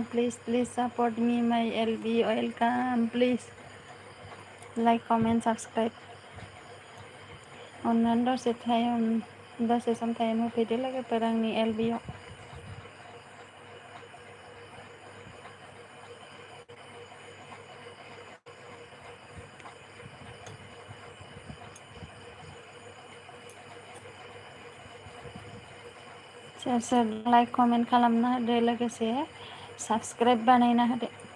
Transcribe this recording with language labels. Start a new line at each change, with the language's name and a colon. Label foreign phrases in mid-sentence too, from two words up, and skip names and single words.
English: Please support me, my LB. Welcome. Please like, comment, subscribe.
Bodo: अननानै दसे
English: some time
Bodo: होफैदो लोगोफोर आंनि LBआव सोर
English: like comment
Bodo: खालामना होदो लोगोसे साबस्क्राइब बानायना होदो